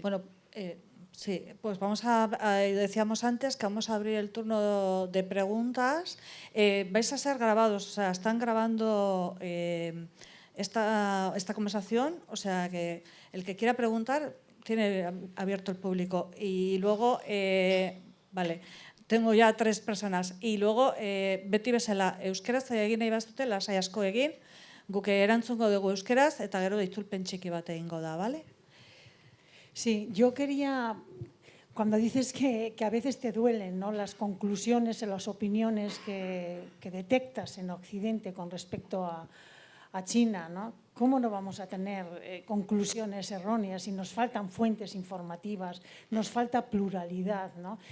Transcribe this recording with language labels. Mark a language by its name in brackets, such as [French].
[Spanish] Bueno, sí, pues decíamos antes que vamos a abrir el turno de preguntas. Vais a ser grabados, o sea, están grabando esta conversación, o sea, que el que quiera preguntar tiene abierto el público. Y luego, vale, tengo ya 3 personas. Y luego, [Basque] beti bezala, euskeraz egin nahi bazute, lasai asko egin, guk erantzungo dugu euskeraz, eta gero itzulpen txiki bat egingo da, bale? [Spanish] Sí, yo quería, cuando dices que a veces te duelen, ¿no?, las conclusiones y las opiniones que detectas en Occidente con respecto a China, ¿no? ¿Cómo no vamos a tener conclusiones erróneas si nos faltan fuentes informativas, nos falta pluralidad, ¿no?